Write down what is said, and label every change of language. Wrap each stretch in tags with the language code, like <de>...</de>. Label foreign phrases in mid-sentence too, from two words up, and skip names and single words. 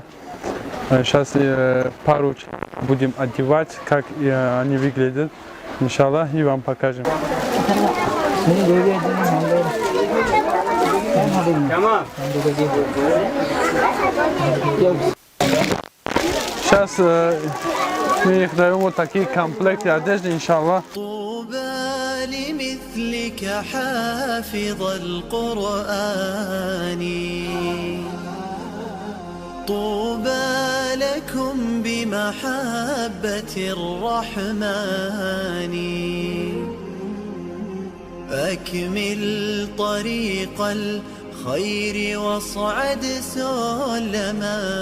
<ru>Сейчас пару будем одевать, как они выглядят, иншаллах, и вам покажем. Сейчас мы их даем вот такие комплекты одежды, иншаллах.</ru> <ar>لمثلك حافظ القرآن طوبى لكم بمحبة الرحمن أكمل طريق الخير واصعد سلما</ar>